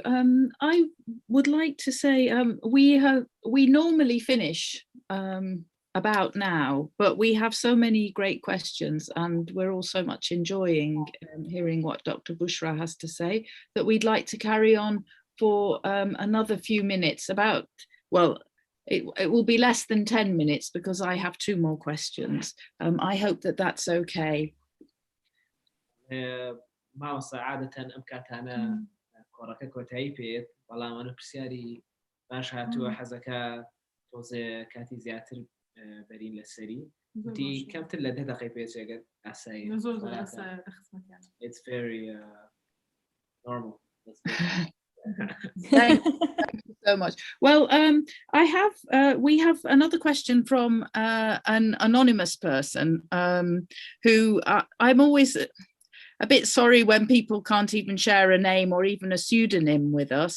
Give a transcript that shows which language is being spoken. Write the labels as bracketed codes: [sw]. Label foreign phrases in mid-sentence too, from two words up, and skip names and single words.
[en] I would like to say we normally finish about now, but we have so many great questions and we're all so much enjoying hearing what Dr. Bushra has to say that we'd like to carry on for another few minutes it will be less than 10 minutes because I have 2 more questions. I hope that that's okay. [ckb] كۆڕەکە کۆتایی پێێت بەڵام ئەنە پرسیاری باش هاتووە حەزەکە تۆزێ کاتی زیاتر بەرین لەسەری وتی کەمتر لە 10 دقەی پێچێگەت ئاسایی [en] It's very normal. Thank you so much. Well, we have another question from an anonymous person who I'm always a bit sorry when people can't even share a name or even a pseudonym with us.